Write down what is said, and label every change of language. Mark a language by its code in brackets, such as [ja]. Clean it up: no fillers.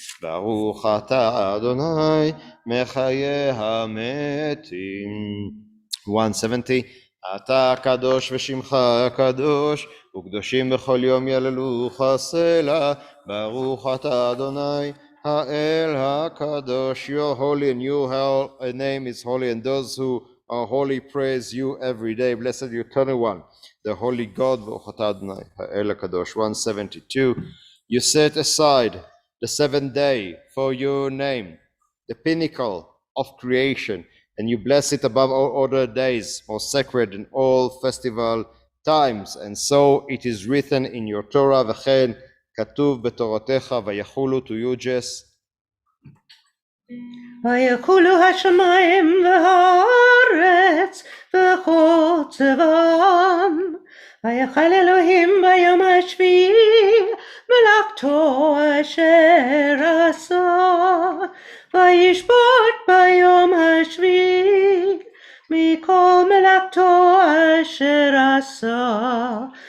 [he] ברוך אתה אדוני מחיה המתים. 170. אתה קדוש ושמך הקדוש, וקדושים בכל יום יללוך סלע. ברוך אתה אדוני האל הקדוש. [en] You're holy and your name is holy, and those who are holy praise you every day. Blessed the eternal one, the holy God. [he] ברוך אתה אדוני האל הקדוש. [en] 172. You set aside the seventh day for your name, the pinnacle of creation, and you bless it above all other days, most sacred in all festival times. And so it is written in your Torah, [he] וכן כתוב בתורתך, ויחולו. [en] To you, Jess. [he] ויחולו השמיים והארץ וכל צבאם, ויחל אלוהים ביום השביעי מלאכתו אשר עשה, וישבות ביום השביעי מכל מלאכתו אשר עשה.